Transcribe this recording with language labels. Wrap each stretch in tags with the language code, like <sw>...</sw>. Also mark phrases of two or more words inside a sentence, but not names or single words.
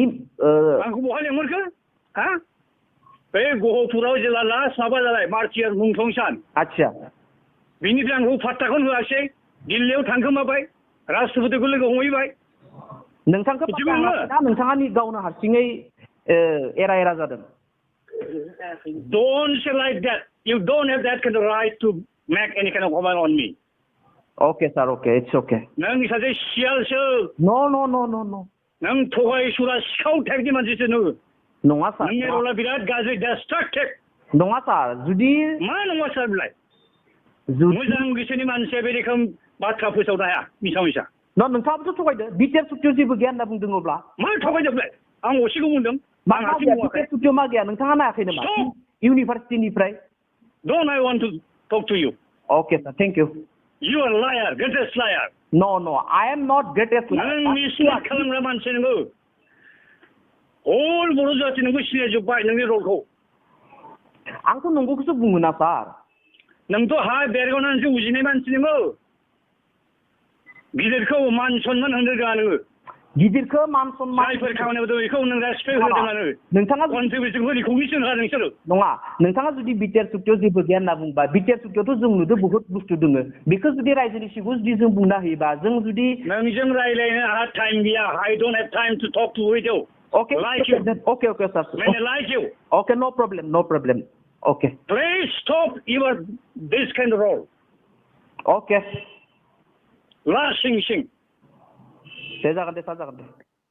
<brx>आंखौ बहा लेंहरखो हा बे गहपुराव जेला लास्ट माबा जाबाय मार्चियार मुंख्लं सान आच्छा बिनिफ्राय आंखौ पात्ताखौनो होआसै दिल्लीयाव थांखोमाबाय राष्ट्रपतिखौ लोगो हमहैबाय नोंथांखौ नोंथाङा गावनो हारसिङै एरा जादों</brx> <en>Don't say like that. You don't have that kind of right to make any kind of comment on me. Okay, sir. Okay, it's okay.</en> <brx>नों सासे सियालसो</brx> <en>No.</en> <brx>नों थगाय सुरा सिखाव टाइपनि मानसिसो नोङो नङा सार नोंनि रला बिराद गाज्रि डिस्ट्राक्टिभ नङा सार जुदि मा नङा सार बिलाय मोजां गोसोनि मानसिया बे रोखोम बाथ्रा फोसावनो हाया मिसा नोंथाङाबोथ' थगायदो बिटिआर सुक्तियाव जेबो गैया होनना बुंदों अब्ला मा थगायजोबलाय आं असेखौ बुंदों बिटिआर सुक्तियाव मा गैया नोंथाङा नायाखै नामा इउनिभार्सिटिनिफ्राय</brx> <en>Don't I want to talk to you? Okay, sir. Thank you. You are a liar, greatest liar. No. I am not greatest liar.</en> <brx>नों मिसलिड खालामग्रा मानसि नोङो हल बर' जाथि नोंखौ सिनायजोब्बाय नोंनि रलखौ आंथ' नंगौखौसो बुङो ना सार नोंथ' हा बेरगावनानैसो उजिनाय मानसि नोङो गिदिरखौ मान सनमान होनो रोङा नोङो गिदिरखौ मान सनमान जायफोर खामानि मावदों बेखौ नों रेसपेक्ट होदोंआनो नोंथाङा कन्ट्रिबिउसन होनो कमिसन होदों नोंसोरो नङा नोंथाङा जुदि बिटिआर सुक्तियाव जेबो गैया होनना बुंबा बिटिआर सुक्तियावथ' जों नुदों बहुत बुस्थु दङ बेखौ जुदि रायजोनि सिगाङाव जुदि जों बुंना होयोबा जों जुदि नोंजों रायलायनो आंहा टाइम गैया</brx> <en>I don't have time to talk to you. Okay, like you. Okay, sir. When I like you. Okay, no problem. Okay. Please stop this kind of role. Okay. Last thing.</en> <brx>Saya जागोन दे</brx>